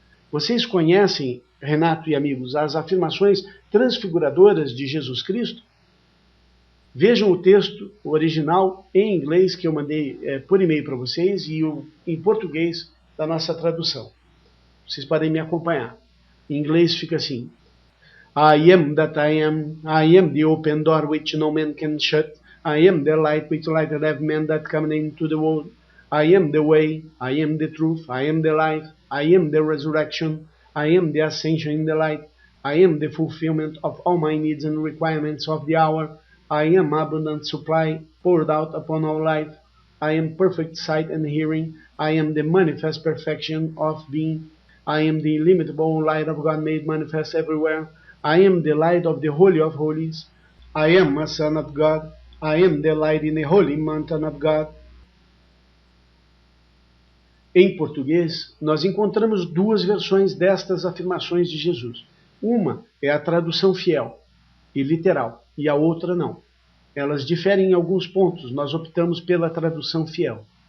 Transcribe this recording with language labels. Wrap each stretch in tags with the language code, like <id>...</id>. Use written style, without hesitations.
<pt>Vocês conhecem, Renato e amigos, as afirmações transfiguradoras de Jesus Cristo? Vejam o texto original em inglês que eu mandei por e-mail para vocês e em português da nossa tradução. Vocês podem me acompanhar. Em inglês fica assim:</pt> <en>I am that I am the open door which no man can shut, I am the light which lighteth every man that cometh into the world, I am the way, I am the truth, I am the life, I am the resurrection, I am the ascension in the light, I am the fulfillment of all my needs and requirements of the hour, I am abundant supply poured out upon all life, I am perfect sight and hearing, I am the manifest perfection of being, I am the illimitable light of God made manifest everywhere, I am the light of the Holy of Holies, I am a son of God, I am the light in the holy mountain of God.</en> <pt>Em português, nós encontramos duas versões destas afirmações de Jesus. Uma é a tradução fiel e literal, e a outra não. Elas diferem em alguns pontos, nós optamos pela tradução fiel.</pt>